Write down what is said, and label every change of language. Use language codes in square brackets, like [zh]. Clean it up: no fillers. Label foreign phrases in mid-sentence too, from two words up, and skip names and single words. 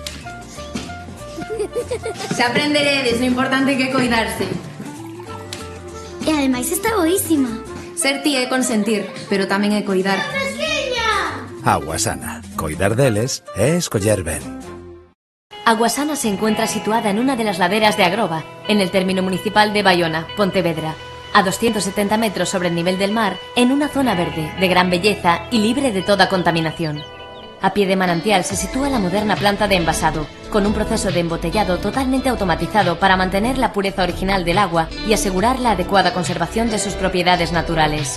[gl] Xa aprenderedes, o importante é que coidarse. E ademais está boísima. Ser ti é consentir, pero tamén é coidar. Agua sana. Coidar deles é escoller ben. [es] Aguasana se encuentra situada en una de las laderas de Agroba, en el término municipal de Bayona, Pontevedra, a 270 metros sobre el nivel del mar, en una zona verde, de gran belleza y libre de toda contaminación. A pie de manantial se sitúa la moderna planta de envasado, con un proceso de embotellado totalmente automatizado para mantener la pureza original del agua y asegurar la adecuada conservación de sus propiedades naturales.